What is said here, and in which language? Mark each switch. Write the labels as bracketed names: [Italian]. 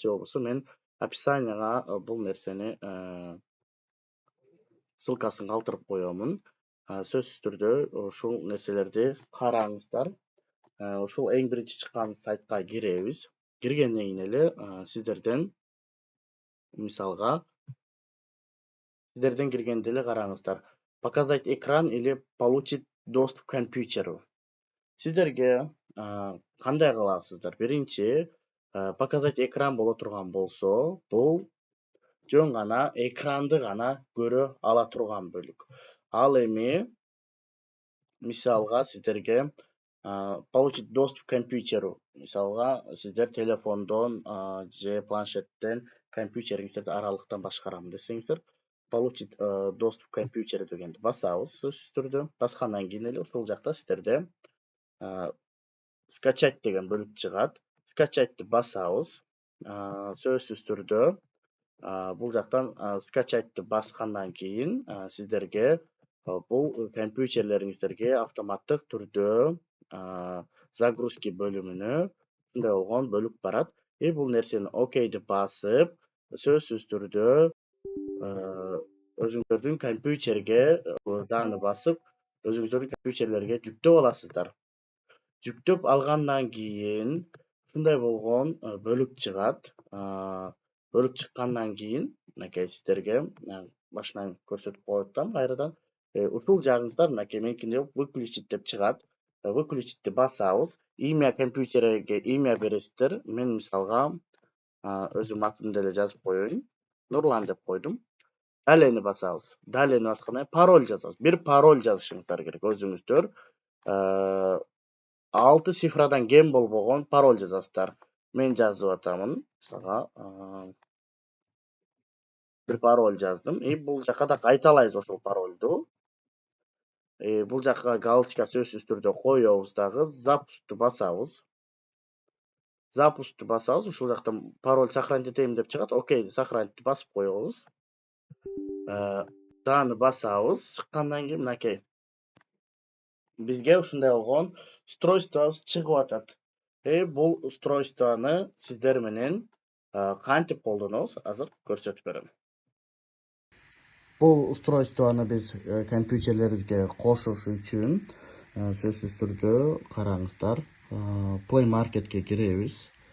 [Kyrgyz] Же болбосо мен описанияга бул нерсени ссылкасын калтырып коемун. Сөзсүз түрдө ушул нерселерди караңыздар. Ушул эң биринчи чыккан сайтка киребиз. Киргенден кийин эле сиздерден мисалга киргенде эле караңыздар. [Russian] Показать экран или получить доступ к компьютеру. [Kyrgyz] Сиздерге кандай кыласыздар? Биринчи, [Russian] показать экран [Kyrgyz] боло турган болсо, бул жөн гана экранды гана көрө ала турган бөлүк. Ал эми мисалга сиздерге [Russian] получить доступ к компьютеру. [Kyrgyz] Мисалга сиздер телефондон же планшеттен компьютериңиздерди аралыктан башкарамын десеңиздер, [Russian] получить доступ к компьютеру [Kyrgyz] дегенди басабыз сөзсүз түрдө. Баскандан кийин эле ушул жакта сиздерде скачать деген бөлүк чыгат. Скачатьты басабыз. Сөзсүз түрдө бул жактан скачатьты баскандан кийин сиздерге бул компьютерлериңиздерге автоматтык түрдө загрузки бөлүмүнө ушундай болгон бөлүк барат. Бул нерсени окейди басып, сөзсүз түрдө өзүңүздөрдүн компьютерге даны басып, өзүңүздөрдүн компьютерлерге жүктөп аласыздар. Жүктөп алгандан кийин ушундай болгон бөлүк чыгат. Бөлүк чыккандан кийин, мынакей сиздерге башынан көрсөтүп коюп атам кайрадан. Ушул жагыңыздар мынакей меникинде выключить деп чыгат. Выключитьти басабыз. Имя компьютерге имя бересиздер. Мен мисалга өзүм атымды эле жазып коеюн. Нурлан деп койдум. Далени басабыз. Далени баскандан кийин пароль жазабыз. Бир пароль жазышыңыздар керек өзүңүздөр. 6 цифрадан кем болбогон пароль жазасыздар. Мен жазып атамын. Мисалга бир пароль жаздым. Бул жака да кайталайбыз ошол парольду. Бул жака галочка сөзсүз түрдө коебуз дагы. Запусту басабыз. Запусту басабыз. Ушул жактан пароль сохранить этейин деп чыгат. Окейди сохранить басып коебуз. Даны басабыз. Чыккандан кийин мынакей бизге ушундай болгон устройствобуз чыгып атат. Бул устройствону сиздер менен кантип колдонобуз азыр көрсөтүп берем. Бул устройствону биз компьютерлерибизге кошуш үчүн сөзсүз түрдө караңыздар, Play Marketке киребиз.